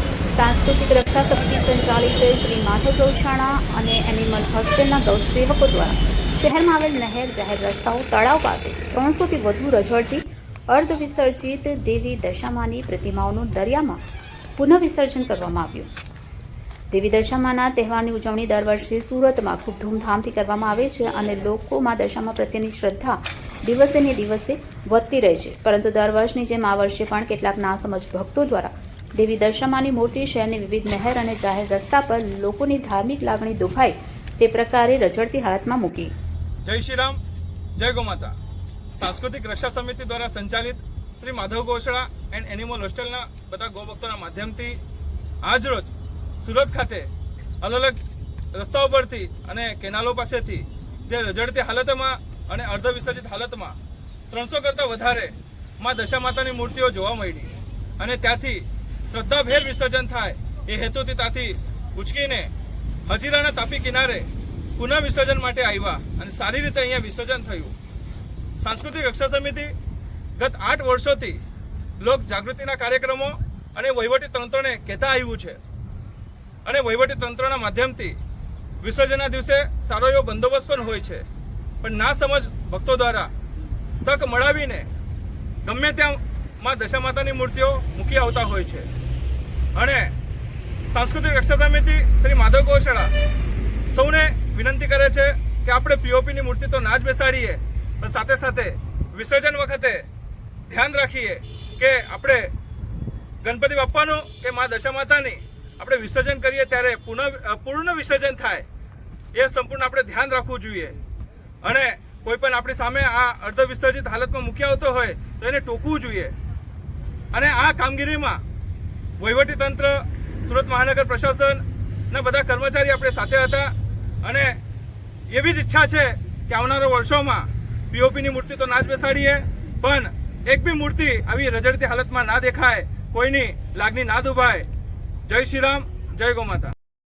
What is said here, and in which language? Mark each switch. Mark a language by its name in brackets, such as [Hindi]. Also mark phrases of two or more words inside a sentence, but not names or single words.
[Gujarati] सांस्कृतिक रक्षा समिति संचालित श्री माधव गौशाला અને એનિમલ હોસ્ટેલના ગૌસેવકો દ્વારા શહેરમાં આવેલ નહેર, જાહેર રસ્તાઓ, તળાવ પાસે 300થી વધુ રઝળતી અર્ધ વિસર્જિત દેવી દશામાની પ્રતિમાઓનું દરિયામાં પુનઃ વિસર્જન કરવામાં આવ્યું। દેવી દશામાના તહેવારની ઉજવણી દર વર્ષે સુરતમાં ખૂબ ધૂમધામથી કરવામાં આવે છે અને લોકોમાં દશામા પ્રત્યેની શ્રદ્ધા દિવસે ને દિવસે વધતી રહે છે, પરંતુ દર વર્ષની જેમ આ વર્ષે પણ કેટલાક નાસમજ ભક્તો દ્વારા દેવી દશામાની મૂર્તિ શહેરની વિવિધ નહેર અને જાહેર રસ્તા પર લોકોની ધાર્મિક લાગણી દુભાય તે પ્રકારે રઝળતી હાલતમાં મૂકી। [Hindi] जय श्री राम, जय गो माता। [Gujarati] સાંસ્કૃતિક રક્ષા સમિતિ દ્વારા સંચાલિત શ્રી માધવ ગૌશાળા એન્ડ એનિમલ હોસ્ટેલના બધા ગોભક્તોના માધ્યમથી આજ રોજ સુરત ખાતે અલગ અલગ રસ્તાઓ પરથી અને કેનાલો પાસેથી તે રઝળતી હાલતમાં અને અર્ધ વિસર્જિત હાલતમાં 300 કરતા વધારે માં દશા માતાની મૂર્તિઓ જોવા મળી અને ત્યાંથી શ્રદ્ધાભેર વિસર્જન થાય એ હેતુથી ત્યાંથી ઉચકીને હજીરાના તાપી કિનારે પુનઃ વિસર્જન માટે આવ્યા અને સારી રીતે અહીંયા વિસર્જન થયું। સાંસ્કૃતિક રક્ષા સમિતિ ગત 8 વર્ષોથી લોક જાગૃતિના કાર્યક્રમો અને વહીવટી તંત્રને કહેતા આવ્યું છે અને વહીવટી તંત્રના માધ્યમથી વિસર્જનના દિવસે સારો એવો બંદોબસ્ત પણ હોય છે, પણ ના સમજ ભક્તો દ્વારા તક મળાવીને ગમે ત્યાં માં દશા માતાની મૂર્તિઓ મૂકી આવતા હોય છે અને સાંસ્કૃતિક રક્ષા સમિતિ શ્રી માધવ ગૌશાળા સૌને વિનંતી કરે છે કે આપણે પીઓપી ની મૂર્તિ તો ના જ બેસાડીએ, પણ સાથે સાથે વિસર્જન વખતે ધ્યાન રાખીએ કે આપણે पीओपी नी मूर्ति तो ना ज बेसाडीए, पण साथे साथे विसर्जन वखते ध्यान राखीए के आपणे ગણપતિ બાપ્પાનું કે માં દશા માતાની આપણે વિસર્જન કરીએ ત્યારે પૂર્ણ વિસર્જન થાય એ સંપૂર્ણ આપણે ધ્યાન રાખવું જોઈએ અને કોઈ પણ આપણી સામે આ અર્ધ વિસર્જિત હાલતમાં મૂકી આવતો હોય તો એને ટોકવું જોઈએ અને આ કામગીરીમાં વહીવટી તંત્ર, સુરત મહાનગર પ્રશાસનના બધા કર્મચારી આપણે સાથે હતા અને એવી જ ઈચ્છા છે કે આવનારા વર્ષોમાં પીઓપીની મૂર્તિ તો ના જ બેસાડીએ, પણ એક બી મૂર્તિ આવી રજડતી હાલતમાં ના દેખાય, કોઈની લાગણી ના દુભાય। [Hindi] जय श्री राम, जय गौ माता।